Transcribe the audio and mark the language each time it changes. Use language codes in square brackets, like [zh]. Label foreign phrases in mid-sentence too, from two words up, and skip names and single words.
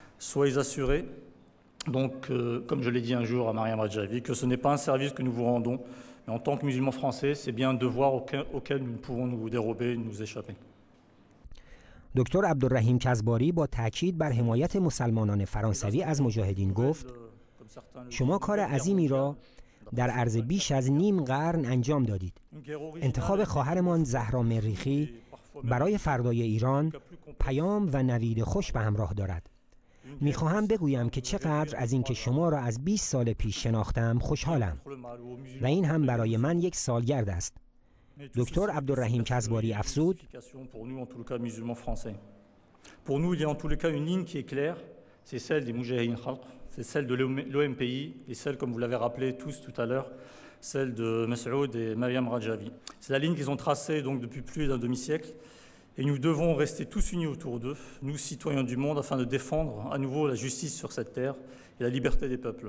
[fr] Soyez assurés, donc, comme je l'ai dit un jour à Mariam Radjavi, que ce n'est pas un service que nous vous rendons, mais en tant que musulmans français, c'est bien un devoir auquel nous ne pouvons nous dérober, nous échapper. [fa] دکتر عبدالرحیم کزباری با تاکید بر حمایت مسلمانان فرانسوی از مجاهدین گفت شما کار عظیمی را در عرض بیش از نیم قرن انجام دادید. انتخاب خواهرمان زهرا مریخی برای فردای ایران پیام و نوید خوش به همراه دارد. میخواهم بگویم که چقدر از اینکه شما را از 20 سال پیش شناختم خوشحالم و این هم برای من یک سالگرد است. دکتر عبدالرحیم کزباری افزود [fr] Pour nous, il y a en tous les cas une ligne qui est claire, c'est celle des Moujahidine Khalq, c'est celle de l'OMPI et celle, comme vous l'avez rappelé tous tout à l'heure, celle de Mas'oud et Mariam Radjavi. C'est la ligne qu'ils ont tracée donc depuis plus d'un demi-siècle et nous devons rester tous unis autour d'eux, nous citoyens du monde, afin de défendre à nouveau la justice sur cette terre et la liberté des peuples.